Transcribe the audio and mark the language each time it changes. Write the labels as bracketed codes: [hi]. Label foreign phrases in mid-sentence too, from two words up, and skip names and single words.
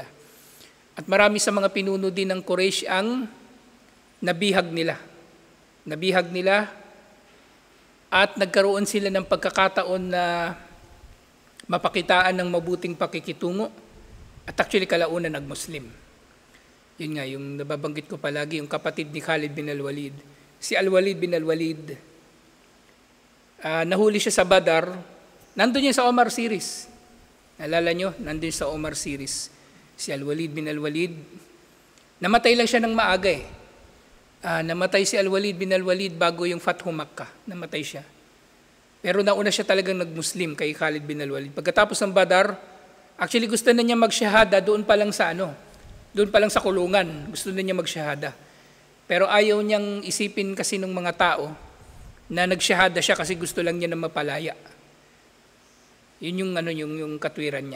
[tl] At marami sa mga pinuno din ng Quraysh ang nabihag nila. Nabihag nila at nagkaroon sila ng pagkakataon na mapakitaan ng mabuting pakikitungo at actually kalaunan nag-Muslim. Yun nga, yung nababanggit ko palagi, yung kapatid ni Khalid bin al-Walid. Si al-Walid bin al-Walid, nahuli siya sa Badar, nandun yun sa Omar series. Nalala nyo? Nandun sa Omar series. Si al-Walid bin al-Walid, namatay lang siya ng maaga eh. Namatay si al-Walid bin al-Walid bago yung Fathu Makkah. Namatay siya. Pero nauna siya talagang nag-Muslim kay Khalid bin al-Walid. Pagkatapos ng Badar, actually gusto na niya mag-shahada doon pa lang sa kulungan. Gusto na niya mag-shahada. Pero ayaw niyang isipin kasi ng mga tao na nag-shahada siya kasi gusto lang niya na mapalaya. Yun yung katwiran niya.